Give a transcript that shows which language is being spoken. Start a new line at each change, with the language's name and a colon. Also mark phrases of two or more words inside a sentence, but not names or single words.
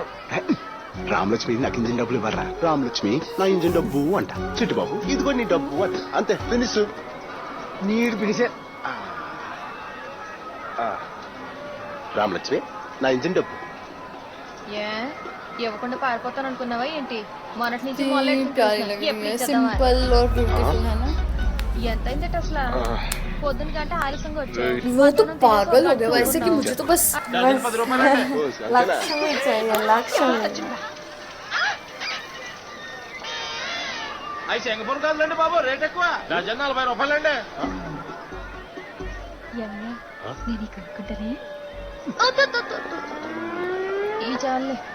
Telugu: రామలక్ష్మి నాకు ఇంజిన్ డబ్బులు ఇవ్వరా? రామలక్ష్మి నా ఇంజిన్ డబ్బు అంట. చిట్టుబాబు ఇదిగో నీ డబ్బు అంట. అంతే ఫినిష్. నీడు పిలిచే రామలక్ష్మి నా ఇంజిన్ డబ్బు. ఏ ఇవ్వకుండా పారిపోతాను అనుకున్నావా ఏంటి? మొన్నటి నుంచి
Hindi: प्यारी लग रही है, सिंपल और ब्यूटीफुल है ना.
Telugu: ఎంత అయిందట అసలు? పొద్దున గంట ఆలస్యంగా వచ్చాయి.
Hindi: वो तो पागल हो गया वैसे कि मुझे तो बस లక్ష్మి चाहिए లక్ష్మి.
Telugu: అవి శంగపూర్ కాదులేండి బాబు, రేట్ ఎక్కువ. డజన్ 40 రూపాయలండి. నేను కనుక్కుంటానే ఈ చాలే.